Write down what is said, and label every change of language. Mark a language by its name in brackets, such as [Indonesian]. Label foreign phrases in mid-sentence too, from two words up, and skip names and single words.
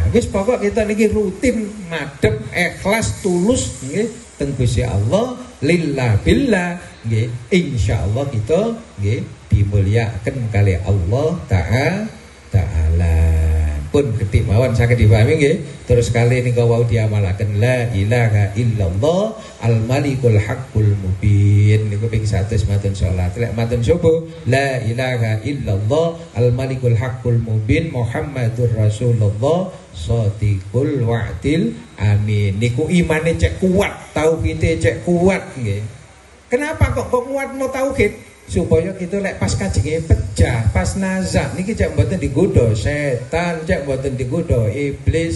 [Javanese] Wis pokok kita niki rutin madhep ikhlas tulus nggih teng Gusti Allah [Arabic] لله بالله [Javanese] nggih insyaallah kita nggih dimulyakaken kali Allah taala. Pun ketik mawon saged dipahami nggih. Terus kali niku wau diamalaken [Arabic] لا إله إلا الله الملك الحق المبين [Javanese] niku ping 100 maten salat. Lek maten subuh [Arabic] لا إله إلا الله الملك الحق المبين محمد رسول الله صادق الوعد الأمين. [Javanese] Niku imane cek kuat, tauhide cek kuat nggih. Kenapa kok kuat mau tauhid? Supaya kita lek pas kajenge pecah, pas nazak niki cek mboten digodha setan, cek mboten digodha iblis.